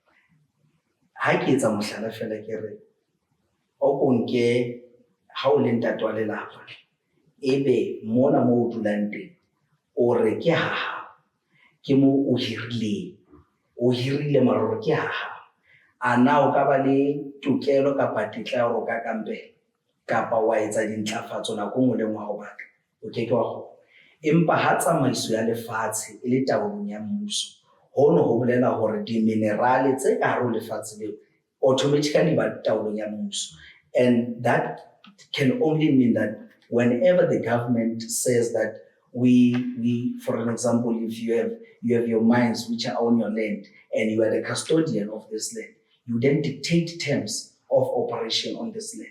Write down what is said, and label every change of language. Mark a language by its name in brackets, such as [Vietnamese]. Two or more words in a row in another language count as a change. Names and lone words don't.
[Southern Sotho] Ha ke etsa mohlala fela ke re o ko nke ha o le ntate wa lelapa, ebe mona mo o dulang teng o re ke ha ke mo o hirile mara ke ha a na o ka ba le tokelo kapa tetla ya hore o ka kampela kapa wa etsa dintlafatso nakong o leng wa ho batla o ke wa kgona. Empa ha tsamaiso ya lefatshe e le taolong ya mmuso, hono ho bolela hore di-minerale tse ka hare ho lefatshe leo automatically ba taolong ya mmuso. [English] And that can only mean that whenever the government says that we for an example, if you have your mines which are on your land and you are the custodian of this land, you then dictate terms of operation on this land.